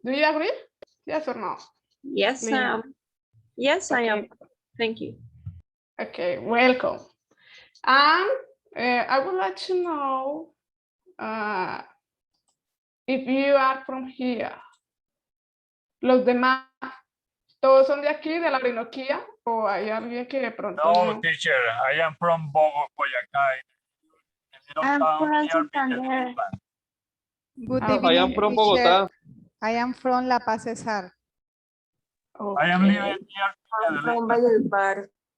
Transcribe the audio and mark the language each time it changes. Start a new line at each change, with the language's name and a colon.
English: Do you agree? Yes or no? Yes, I am. Yes, I am. Thank you. Okay, welcome. And I would like to know if you are from here.
Spanish: Los demás, ¿todos son de aquí, de la Orinoquia? ¿O hay alguien que de pronto
English: No, teacher, I am from Boyacá. I'm from Santander. Good evening, I am from Bogotá. I am from La Paz, Cesar. I am living here. From Valledupar.